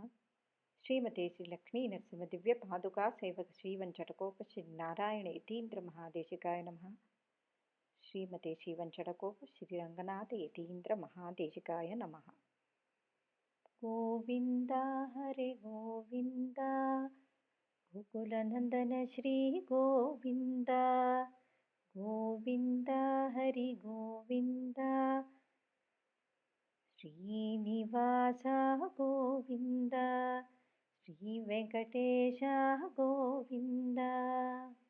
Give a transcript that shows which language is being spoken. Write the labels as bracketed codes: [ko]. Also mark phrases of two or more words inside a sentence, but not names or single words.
[sa] श्रीमते श्री लक्ष्मी नृसिंह दिव्य पादुका सेवक श्रीवण्शठकोप श्री नारायण यतीन्द्र महादेशिकाय नमः. श्रीमते श्रीवण्शठकोप श्री रङ्गनाथ यतीन्द्र महादेशिकाय नमः. गोविन्दा हरि गोविन्दा गोकुलनन्दन श्री गोविन्दा गोविन्दा हरि गोविन्दा श्रीनिवासा गोविन्दा श्रीवेङ्कटेशा गोविन्दा।